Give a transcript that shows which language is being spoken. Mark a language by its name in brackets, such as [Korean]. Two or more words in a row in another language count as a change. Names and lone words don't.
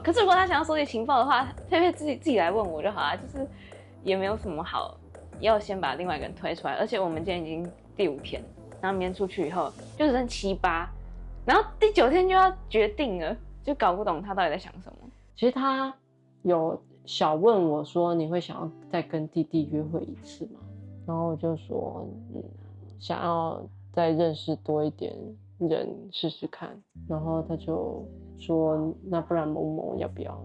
[Chinese] 可是如果他想要收集情報的話，佩佩自己來問我就好啦，就是也沒有什麼好要先把另外一個人推出來。而且我們今天已經第5天，然後明天出去以後就只剩7、8，然後第9天就要決定了，就搞不懂他到底在想什麼。其實他有小問我說：“你會想要再跟弟弟約會一次嗎？” 然後我就說：“想要再認識多一點人試試看。” 然後他就說：“那不然萌萌要不要？”